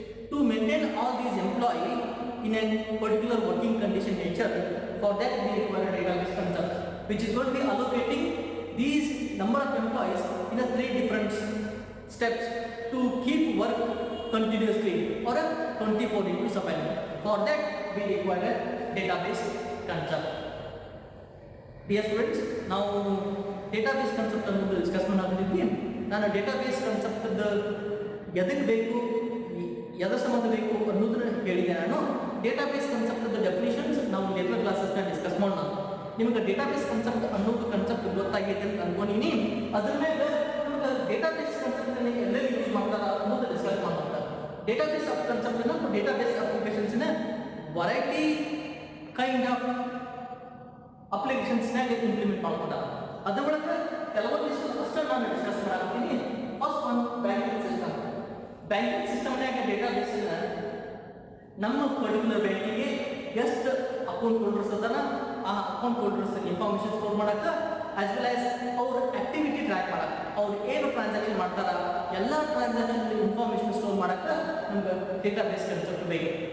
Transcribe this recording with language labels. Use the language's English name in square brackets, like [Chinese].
[English] To maintain all these employees in a particular working condition nature, for that we require a database concept, which is going to be allocating these number of employees in a 3 different steps to keep work continuously or a 24/7. For that we require a database concept. Dear students, now database concept [Kannada] ಅನ್ನೋದು discuss ಮಾಡೋದಿದ್ವಿ. ನಾನು database concept ಎದಕ್ಕೆ ಬೇಕು, ಎದರ ಸಂಬಂಧ ಬೇಕು ಅನ್ನೋದನ್ನ ಹೇಳಿದೆ. ನಾನು database concept definitions ನಾವು ಲೇಟರ್ ಕ್ಲಾಸಸ್ನ ಡಿಸ್ಕಸ್ ಮಾಡೋಣ. ನಿಮಗೆ database concept ಅನ್ನೋದು ಕಾನ್ಸೆಪ್ಟ್ ಗೊತ್ತಾಗಿದೆ ಅಂತ ಅನ್ಕೊಂಡಿನಿ. ಅದ್ರ ಮೇಲೆ ನಿಮಗೆ database concept ಅನ್ನು ಎಲ್ಲೆಲ್ಲಿ ಯೂಸ್ ಮಾಡ್ತಾರ ಅನ್ನೋದು ಡಿಸ್ಕಸ್ ಮಾಡೋಣ. database concept ಅನ್ನು database applications ನ [English] variety kind of applications [Kannada] ನಾಗ ಇಂಪ್ಲಿಮೆಂಟ್ ಮಾಡ್ಕೊಂಡಾರ. ಅದ್ರ ಒಳಗೆ ಕೆಲವೊಂದಿಷ್ಟು ಅಷ್ಟೇ ನಾನು discuss ಮಾಡಾಕತ್ತೀನಿ. First one banking system. Banking ಸಿಸ್ಟಮ್ನಾಗ database ನಮ್ಮ ಪರ್ಟಿಕ್ಯುಲರ್ ಬ್ಯಾಂಕಿಗೆ ಎಷ್ಟು ಅಕೌಂಟ್ ಹೋಲ್ಡರ್ಸ್ ಅದಾರ, ಆ ಅಕೌಂಟ್ ಹೋಲ್ಡರ್ಸ್ ಇನ್ಫಾರ್ಮೇಶನ್ ಸ್ಟೋರ್ ಮಾಡಕ್ಕೆ, ಆಸ್ ವೆಲ್ ಆಸ್ ಅವ್ರ ಆಕ್ಟಿವಿಟಿ ಟ್ರ್ಯಾಕ್ ಮಾಡಕ್ಕೆ, ಅವ್ರು ಏನು ಟ್ರಾನ್ಸಾಕ್ಷನ್ ಮಾಡ್ತಾರ ಎಲ್ಲ ಟ್ರಾನ್ಸಾಕ್ಷನ್ ಇನ್ಫಾರ್ಮೇಶನ್ ಸ್ಟೋರ್ ಮಾಡಕ್ಕೆ ನಮ್ಗೆ ಡೇಟಾಬೇಸ್ ಕನ್ಸೆಪ್ಟ್ ಬೇಕು.